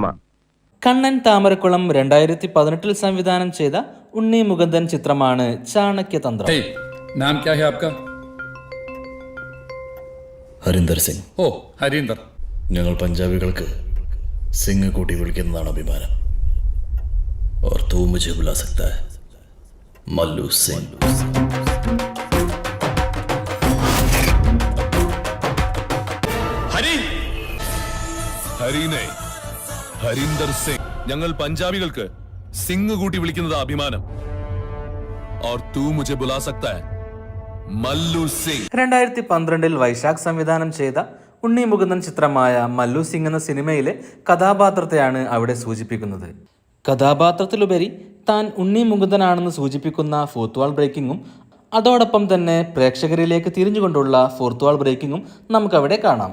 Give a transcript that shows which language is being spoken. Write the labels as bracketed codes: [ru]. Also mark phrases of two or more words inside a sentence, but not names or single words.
[ml] കണ്ണൻ താമരക്കുളം 2018 സംവിധാനം ചെയ്ത ഉണ്ണി മുകുന്ദൻ ചിത്രമാണ് ചാണക്യതന്ത്രം. [hi] नाम क्या है आपका? ഹരീന്ദർ സിംഗ്. [ml] ഓ, ഹരീന്ദർ. ഞങ്ങൾ പഞ്ചാബികൾക്ക് സിംഗ് കൂട്ടി വിളിക്കുന്നതാണ് അഭിമാനം. [hi] और तू मुझे बुला सकता है मल्लू सिंह. [ml] ഹരീനെ, ഹരീന്ദർ സിംഗ്. ഞങ്ങൾ പഞ്ചാബികൾക്ക് സിംഗ് കൂട്ടി വിളിക്കുന്നത് അഭിമാനം. [hi] और तू मुझे बुला सकता है മല്ലു സിംഗ്. [ml] 2012 വൈശാഖ് സംവിധാനം ചെയ്ത ഉണ്ണി മുകുന്ദൻ ചിത്രമായ മല്ലു സിംഗ് എന്ന സിനിമയിലെ കഥാപാത്രത്തെയാണ് അവിടെ സൂചിപ്പിക്കുന്നത്. കഥാപാത്രത്തിലുപരി താൻ ഉണ്ണി മുകുന്ദനാണെന്ന് സൂചിപ്പിക്കുന്ന ഫോർത്ത് വാൾ ബ്രേക്കിങ്ങും അതോടൊപ്പം തന്നെ പ്രേക്ഷകരിലേക്ക് തിരിഞ്ഞുകൊണ്ടുള്ള ഫോർത്ത് വാൾ ബ്രേക്കിങ്ങും നമുക്കവിടെ കാണാം.